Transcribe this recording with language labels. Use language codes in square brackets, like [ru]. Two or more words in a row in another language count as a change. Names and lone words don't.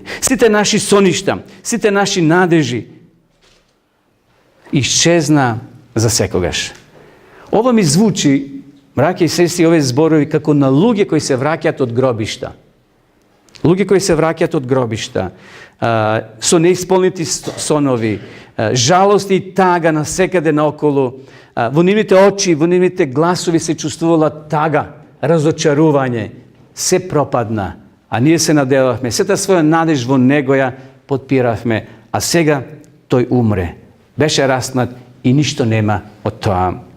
[mk] Site naši soništa, site naši nadeži iščezna za sekogaš. Ovo mi zvuči, brake i sestri, ove zborovi kako na luge koji se vrakjat od grobišta. Luge koji se vrakjat od grobišta, su neisполнити sonovi, žalosti i taga nasekade naokolo. Во нивните очи, во нивните гласови се чувствувала тага, разочарување, се пропадна, а ние се надевахме, сета своја надеж во него ја подпиравме, а сега тој умре, беше раснат и ништо нема од тоа.